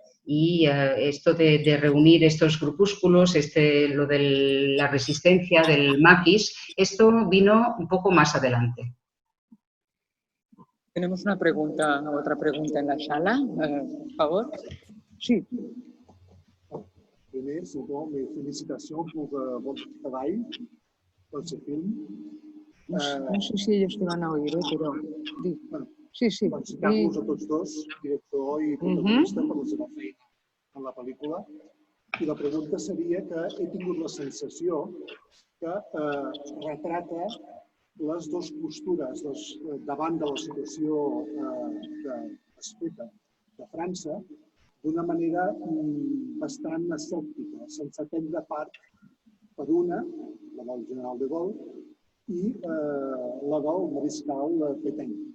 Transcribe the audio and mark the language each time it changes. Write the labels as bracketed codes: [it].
[es] Y esto de reunir estos grupúsculos, lo de la resistencia, del maquis, esto vino un poco más adelante. Tenemos otra pregunta en la sala, por favor. Sí. [fr] René, c'est bon, mes félicitations pour votre travail dans ce film. [es] No sé si ellos te van a oír, pero... Bueno, Sí, sí. [ca] felicitar-vos a tots dos, director i protagonista, per la seva feina en la pel·lícula. I la pregunta seria que he tingut la sensació que retrata les dues postures davant de la situació que es feta de França d'una manera bastant escèptica, sense prendre part per una, la del general de Gaulle, i la del mariscal Pétain.